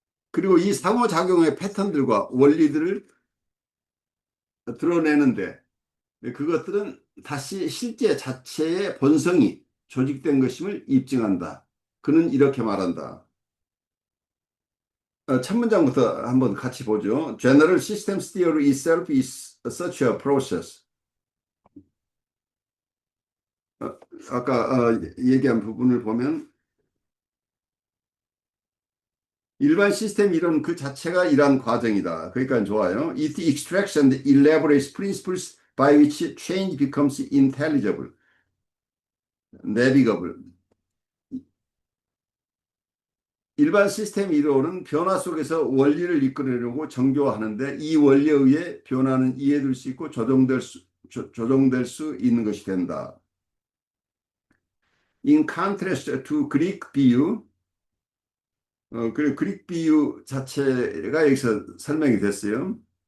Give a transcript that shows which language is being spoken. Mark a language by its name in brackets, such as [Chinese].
[Korean] 그리고 이 상호작용의 패턴들과 원리들을 드러내는데 그것들은 다시 실제 자체의 본성이 조직된 것임을 입증한다. 그는 이렇게 말한다. 첫 문장부터 한번 같이 보죠. [English] General system theory itself is such a process. [Korean] 어, 아까 얘기한 부분을 보면 일반 시스템 이론 그 자체가 이러한 과정이다. 그러니까 좋아요. [English] It extracts and elaborates principles by which change becomes intelligible, navigable. [Korean] 일반 시스템 이론은 변화 속에서 원리를 이끌어내려고 정교화하는데 이 원리에 의해 변화는 이해될 수 있고 조정될 수 있는 것이 된다. [English] In contrast to Greek [Korean] 비유, 그리고 그릭 비유 자체가 여기서 설명이 됐어요.